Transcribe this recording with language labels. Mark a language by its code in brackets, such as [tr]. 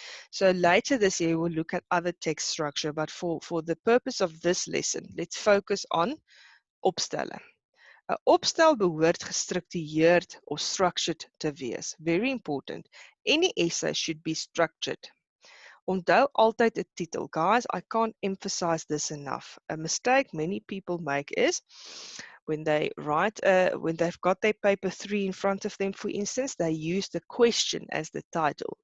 [en] So later this year, we'll look at other text structure, but for the purpose of this lesson, let's focus on opstellen. [af] 'n Opstel behoort gestruktureerd or structured te wees. [en] Very important. Any essay should be structured. [af] Onthou altyd 'n titel. [en] Guys, I can't emphasize this enough. A mistake many people make is when they write, when they've got their paper 3 in front of them, for instance, they use the question as the title.